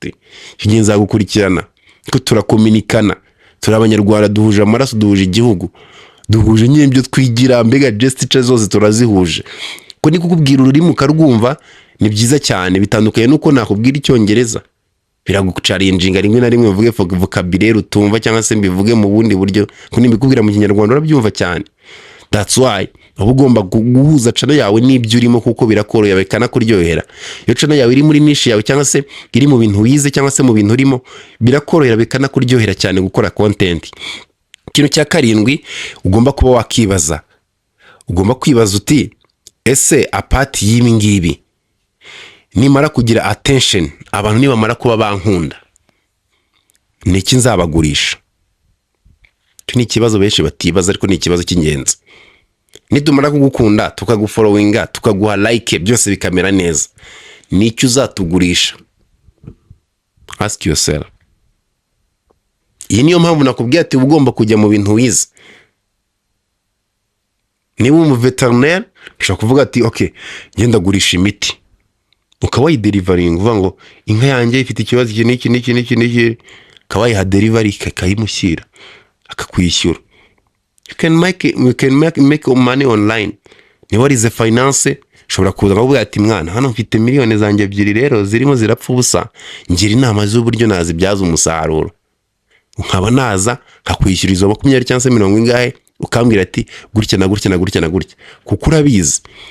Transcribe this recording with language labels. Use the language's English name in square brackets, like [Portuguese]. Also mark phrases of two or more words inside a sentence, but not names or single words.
[Kinyarwanda] Icyo gihe nzagukurikirana ko turakominikana, turi abanyarwanda, duhuje amaraso, duhuje igihugu, duhuje nyine ibyo twigira, mbega gesture zose turazihuje. Ko ni kukubwira ururimi ukarwumva ni byiza cyane, bitandukanye nuko nakubwira icyongereza biragucarinjinga rimwe na rimwe uvuge vocabulaire utumva, cyangwa se mbivuge mu bundi buryo ko nimbikubwira mu kinyarwanda urabyumva cyane. [English] That's why [Kinyarwanda] uba ugomba guhuza channel yawe n'ibyo urimo, kuko birakorohera bikanakuryohera. Iyo channel yawe iri muri niche yawe, cyangwa se iri mu bintu wize, cyangwa se mu bintu urimo, birakorohera bikanakuryohera cyane gukora content. Ikintu cya karindwi ugomba kuba wakibaza, ugomba kwibaza uti ese apart y'ibi ngibi nimara kugira attention, abantu nibamara kuba bankunda, niki nzabagurisha? Ni ikibazo benshi batibaza, ariko ni ikibazo cy'ingenzi. Nitumara kugukunda, tukagufollowinga, tukaguha like, byose bikamera neza, niki uzatugurisha? [English] Ask yourself. [Kinyarwanda] Iyi niyo mpamvu nakubwiye ati ugomba kujya mu bintu wize. Niba umu veterinaire ushaka kuvuga ati okay, ngenda gurisha imiti, ukawayi delivering, uvuga ngo inka yanjye ifite ikibazo iki, kawayi ha delivery kayimushyira akakwishyura. [English] You can make money online. [Kinyarwanda] Ni warize finance, ushobora kuza kuvuga ati mwana, hano mfite miliyoni zanjye 2 rero zirimo zirapfa ubusa, ngira inama z'uburyo nazibyaza umusaruro. Nkaba naza nkakwishyura izo 20 cyangwa se 40 ingahe, ukambwira ati gutya na gutya na gutya na gutya, kuko urabizi.